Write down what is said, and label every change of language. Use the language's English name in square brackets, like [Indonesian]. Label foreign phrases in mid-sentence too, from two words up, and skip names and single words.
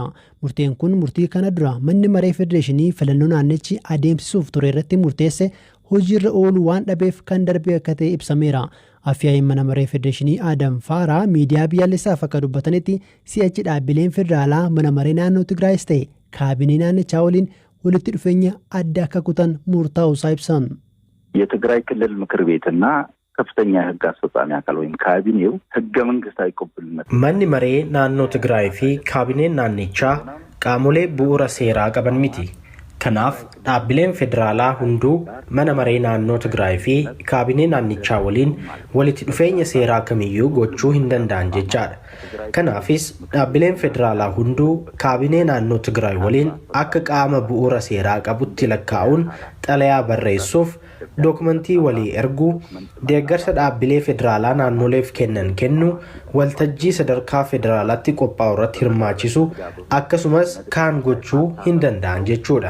[Oromo] Murteen kun murtii kana dura manni maree federeeshinii filannoo naannichi adeemsisuuf ture irratti murteesse hojiirra ooluu waan dhabeef kan darbe akka ta'e ibsameera. Afyaa'in mana maree federeeshinii Adam Faaraa miidiyaa biyyaalessaaf akka dubbatanitti si'achi dhaabbileen federaalaa mana maree naannoo Tigraayis ta'e kaabinee naannichaa waliin walitti dhufeenya adda akka kutan murtaa'u isaa ibsan. [Amharic] የትግራይ ክልል ምክር ቤትና ከፍተኛ የህግ አስፈጻሚ አካል ወይም ካቢኔው ህገ መንግስታዊ ቅቡልነት [Oromo] manni maree naannoo Tigraay fi kaabineen naannichaa qaamolee bu'uura seeraa qaban miti. Kanaaf dhaabbileen federaalaa hunduu mana maree naannoo Tigraay fi kaabinee naannichaa waliin walitti dhufeenya seeraa kamiyyuu gochuu hin danda'an jechaadha. Kanaafis dhaabbileen federaalaa hunduu kaabinee naannoo Tigraay waliin akka qaama bu'uura seeraa qabutti lakkaa'uun xalayaa barreessuuf dookumentii walii erguu deeggarsa dhaabbilee federaalaa naannoleef kennu waltajjii sadarkaa federaalaatti qophaa'u irratti hirmaachisu akkasumas kaan gochuu hin danda'an jechuudha.